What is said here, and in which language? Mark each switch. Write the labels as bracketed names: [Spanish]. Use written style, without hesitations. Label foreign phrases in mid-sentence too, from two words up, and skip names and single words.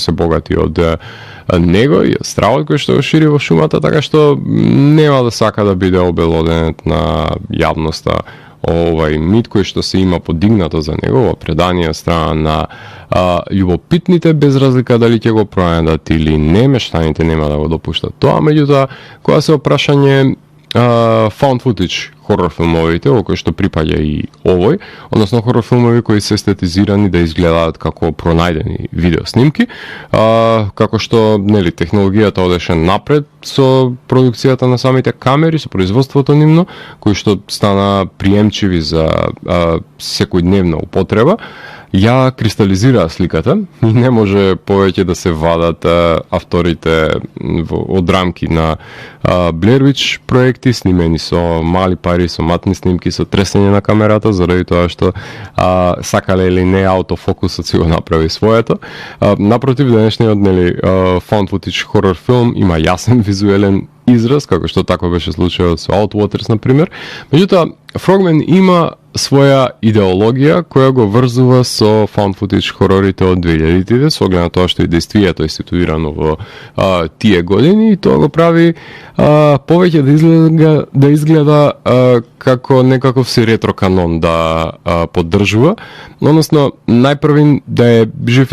[Macedonian] се богати од него и стравот кој што го шири во шумата, така што нема да сака да биде обелоденет на јавноста овај мит кој што се има подигнато за него во предание страна на љубопитните, без разлика дали ќе го пронајдат или не, мештаните нема да го допуштат тоа, меѓутоа кога се опрашање [English] found footage [Macedonian] хорор филмовите, во кои што припаѓа и овој, односно хорор филмови кои се естетизирани да изгледаат како пронајдени видеоснимки, како што нели технологијата одеше напред со продукцијата на самите камери, со производството нивно, кои што стана приемчиви за секојдневна употреба, ја кристализираа сликата и не може повеќе да се вадат авторите од рамки на Blair Witch проекти, снимени со мали пари, со матни снимки, со тресење на камерата, заради тоа што сакале или не аутофокусот си го направи своето. Напротив, денешниот нели [English] found footage [Macedonian] хорор филм има јасен визуелен израз, како што тако беше случајот со Outwaters, например. Меѓутоа, Frogman има своја идеологија која го врзува со [English] found footage [Macedonian] хорорите од 2000-тите, со оглед на тоа што и действијето е ситуирано во тие години, и тоа го прави повеќе да изгледа како некаков си ретро канон да поддржува, односно најпрвин да е жив и